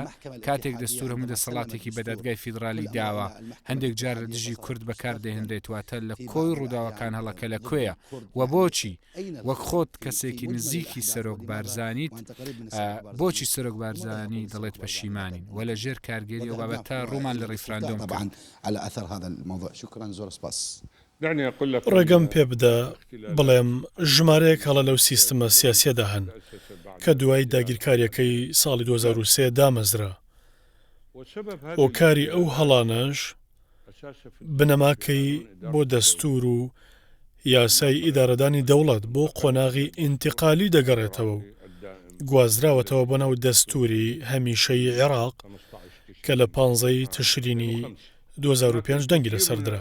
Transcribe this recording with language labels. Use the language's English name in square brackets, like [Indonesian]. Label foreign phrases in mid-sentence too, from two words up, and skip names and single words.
[Central Kurdish] کاتێک دەستور هەموو دەسەڵاتێکی بە دادگای فیدرالی داوە هەندێک جار لە دژی کورد بەکار دەهێنرێت، واتە لە کۆی ڕووداوەکان هەڵەکە لەکوێیە و بۆچی؟ وەک خۆت کەسێکی نزیکی سەرۆک بارزانیت، بۆچی سەرۆک بارزانی دەڵێت پەشیمانین و لە ژێر کارگەری و بابەتە ڕوومان لە ڕیفراندۆم [Arabic] طبعا على اثر هذا الموضوع. [Central Kurdish] شكرا زۆر سپاس. ڕێگەم پێ بدە بڵێم ژمارەیەک هەڵە لەو سیستەمە سیاسیەدا هەن کە دوای داگیرکاریەکەی ساڵی 2023 دامەزرا. ئۆکاری ئەو هەڵانەش بنەماکەی بۆ دەستور و یاسای ئیدارەدانی دەوڵەت بۆ قۆناغی ئینتیقالی دەگەڕێتەوە و گوازراوەتەوە بۆ ناو دەستوری هەمیشەی عێراق کە لە 15 تشرینی 2005 دەنگی لەسەردرا.